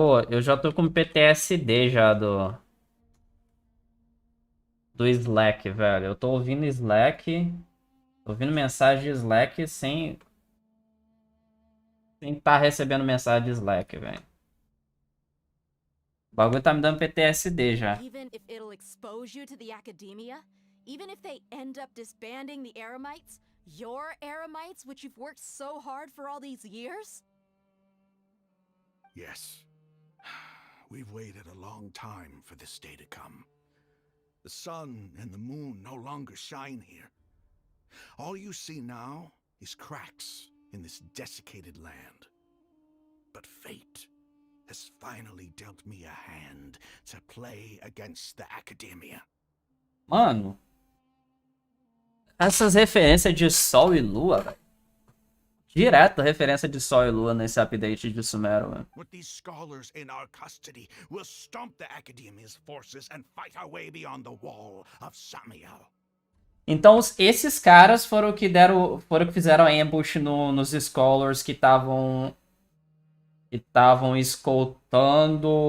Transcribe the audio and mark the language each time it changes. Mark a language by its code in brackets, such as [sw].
[pt] eu já tô com PTSD já do Slack, velho. Eu tô ouvindo Slack, ouvindo mensagem de Slack sem estar recebendo mensagem de Slack, velho. O bagulho tá me dando PTSD já. [en] Even if it'll expose you to the academia, even if they end up disbanding the Eremites, your Eremites, which you've worked so hard for all these years? Yes. We've waited a long time for this day to come. The sun and the moon no longer shine here. All you see now is cracks in this desiccated land. But fate has finally dealt me a hand to play against the academia. [pt] Mano, essas referências de Sol e Lua, velho. Direto referência de Sol e Lua nesse update de Sumero, velho. [en] With these scholars in our custody, we'll stomp the academia's forces and fight our way beyond the wall of Samiel. [pt] Então, esses caras foram que fizeram a ambush nos scholars que estavam escoltando